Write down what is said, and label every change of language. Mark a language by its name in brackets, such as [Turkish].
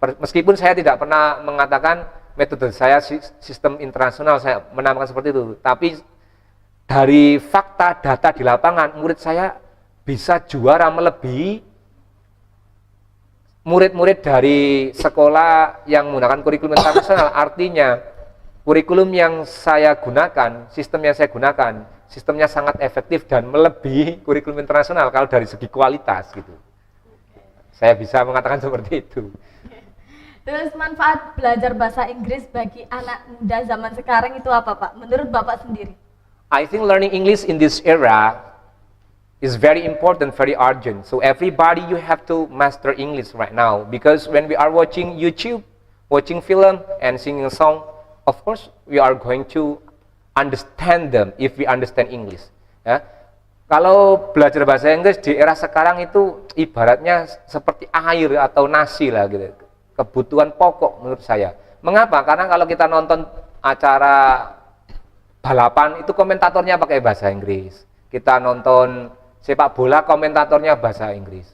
[Indonesian] Meskipun saya tidak pernah mengatakan metode saya sistem internasional, saya menamakan seperti itu, tapi dari fakta data di lapangan, murid saya bisa juara melebihi murid-murid dari sekolah yang menggunakan kurikulum internasional. Artinya kurikulum yang saya gunakan, sistem yang saya gunakan, sistemnya sangat efektif dan melebihi kurikulum internasional kalau dari segi kualitas gitu. Saya bisa mengatakan seperti itu. Terus manfaat belajar bahasa Inggris bagi anak muda zaman sekarang itu apa Pak? Menurut Bapak sendiri? [English] I think learning English in this era is very important, very urgent. So everybody you have to master English right now, because when we are watching YouTube, watching film and singing a song, of course we are going to understand them if we understand English. [Indonesian] Ya. Kalau belajar bahasa Inggris di era sekarang itu ibaratnya seperti air atau nasi lah gitu. Kebutuhan pokok menurut saya. Mengapa? Karena kalau kita nonton acara balapan itu komentatornya pakai bahasa Inggris. Kita nonton sepak bola komentatornya bahasa Inggris.